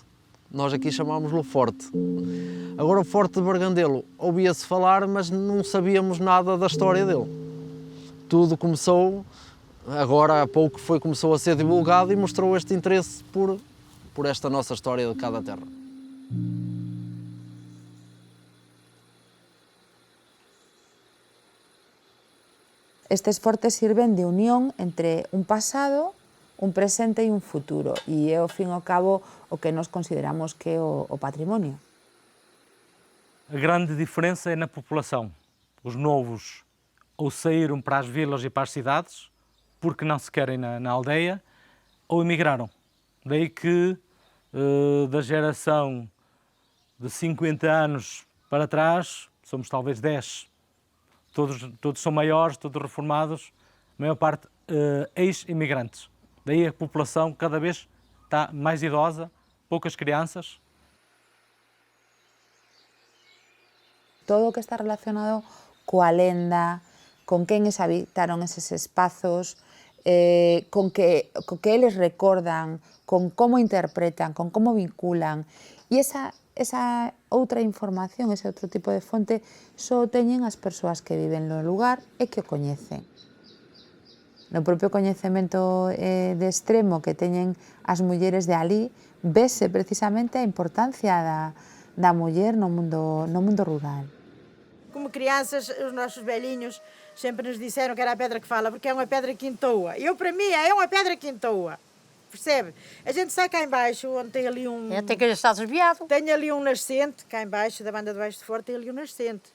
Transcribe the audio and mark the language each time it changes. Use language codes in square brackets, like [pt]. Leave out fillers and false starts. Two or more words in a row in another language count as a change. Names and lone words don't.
[pt] Nós aqui chamámos-lo Forte. Agora o Forte de Bragandelo ouvia-se falar, mas não sabíamos nada da história dele. Tudo começou, agora há pouco começou a ser divulgado e mostrou este interesse por esta nossa história de cada terra. [gl] Estes fortes sirven de unión entre un pasado, un presente e un futuro, e é, ao fin e ao cabo, o que nós consideramos que é o patrimonio. [pt] A grande diferença é na população. Os novos ou saíram para as vilas e para as cidades, porque não se querem na aldeia, ou emigraram. Daí que da geração de 50 anos para trás, somos talvez 10. Todos são maiores, todos reformados, a maior parte ex-imigrantes. Daí a população cada vez está mais idosa, poucas crianças. [gl] Todo o que está relacionado coa lenda, con quenes habitaron eses espazos, con que eles recordan, con como interpretan, con como vinculan. E esa outra información, ese outro tipo de fonte, só teñen as persoas que viven no lugar e que o coñecen. No propio coñecemento de extremo que teñen as mulleres de alí, vese precisamente a importancia da muller no mundo rural. [pt] Como crianças, os nossos velhinhos sempre nos disseram que era a pedra que fala, porque é uma pedra que entoa. Para mim, é uma pedra que entoa. Percebe? A gente sai cá embaixo, onde tem ali um... Tem que estar desviado. Tem ali um nascente, cá embaixo, da banda de baixo de fora, tem ali um nascente.